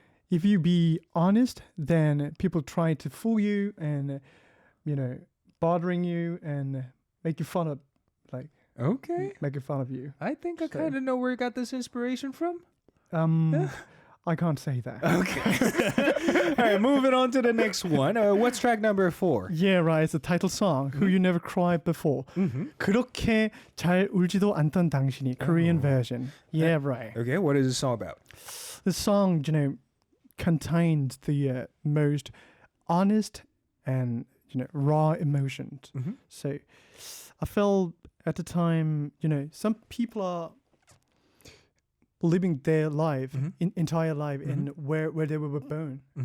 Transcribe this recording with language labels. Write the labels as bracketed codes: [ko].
[en] If you be honest, then people try to fool you and, bothering you and make you fun of, Okay. making fun of you. I think I So- kind of know where you got this inspiration from. I can't say that. Okay. All right, moving on to the next one. What's track number 4? Yeah, right. It's a title song. Who You Never Cried Before. [ko] 그렇게 잘 울지도 않던 당신이. [en] Korean version. Yeah, right. Okay, what is this song about? The song, contains the most honest and raw emotions. So I felt at the time, some people are living their life, entire life, in where they were born.